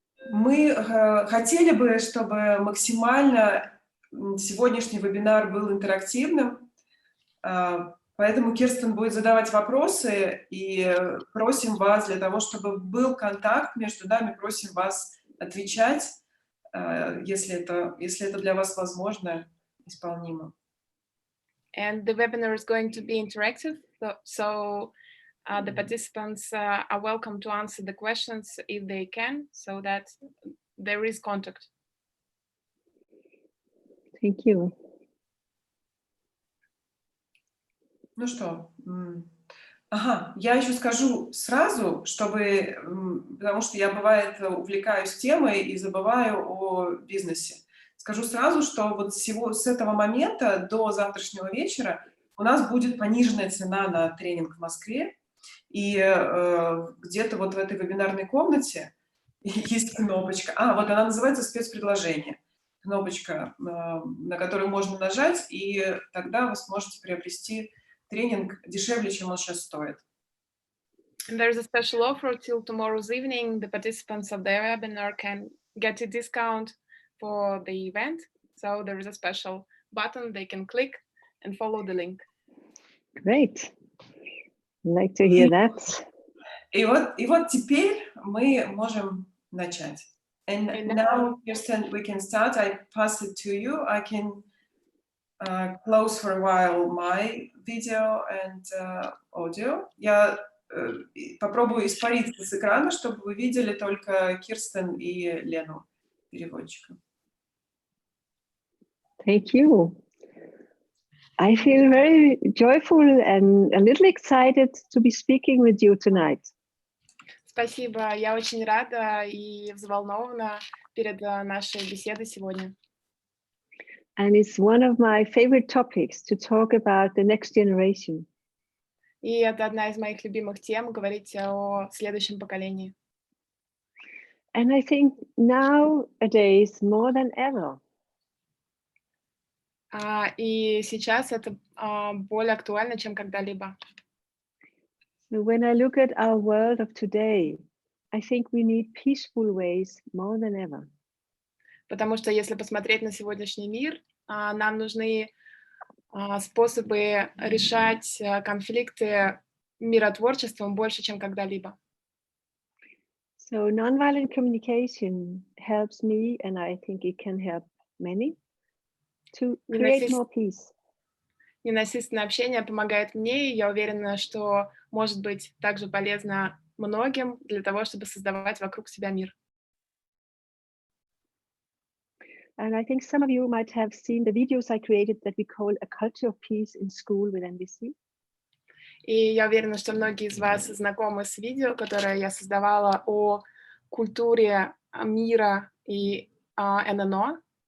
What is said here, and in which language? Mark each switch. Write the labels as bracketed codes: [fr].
[ru] Мы хотели бы, чтобы максимально сегодняшний вебинар был интерактивным, поэтому Кирстен будет задавать вопросы, и просим вас, для того, чтобы был контакт между нами, просим вас отвечать, если это для вас возможно, исполнимо. [en] And the webinar is going to be interactive, so the participants are welcome to answer the questions if they can, so that there is contact. Thank you. [ru] Ну что, я еще скажу сразу, потому что я, бывает, увлекаюсь темой и забываю о бизнесе. Скажу сразу, что вот с этого момента до завтрашнего вечера у нас будет пониженная цена на тренинг в Москве, и где-то вот в этой вебинарной комнате есть кнопочка. Вот она называется «Спецпредложение». Кнопочка, на которую можно нажать, и тогда вы сможете приобрести тренинг дешевле, чем он сейчас стоит. [en] And there's a special offer till tomorrow's evening. The participants of the webinar can get a discount for the event. So there is a special button they can click and follow the link. Great. I'd like to hear that. [ru] И вот теперь мы можем начать. [en] And now, Kirsten, we can start. I pass it to you. I can close for a while my video and audio. [ru] Я попробую испариться с экрана, чтобы вы видели только Кирстен и Лену, переводчика. [en] Thank you. I feel very joyful and a little excited to be speaking with you tonight. [ru] Спасибо. Я очень рада и взволнована перед нашей беседой сегодня. [en] And it's one of my favorite topics to talk about the next generation. [ru] И это одна из моих любимых тем, говорить о следующем поколении. [en] And I think nowadays more than ever, [ru] И сейчас это более актуально, чем когда-либо. [en] So when I look at our world of today, I think we need peaceful ways more than ever. [ru] Потому что если посмотреть на сегодняшний мир, нам нужны способы решать конфликты миротворчеством больше, чем когда-либо. [en] So nonviolent communication helps me, and I think it can help many, to create more peace. [ru] Ненасильственное общение помогает мне, и я уверена, что может быть также полезно многим для того, чтобы создавать вокруг себя мир. [en] And I think some of you might have seen the videos I created that we call a culture of peace in school with NVC. [ru] И я уверена, что многие из вас знакомы с видео, которое я создавала о культуре мира и ННО.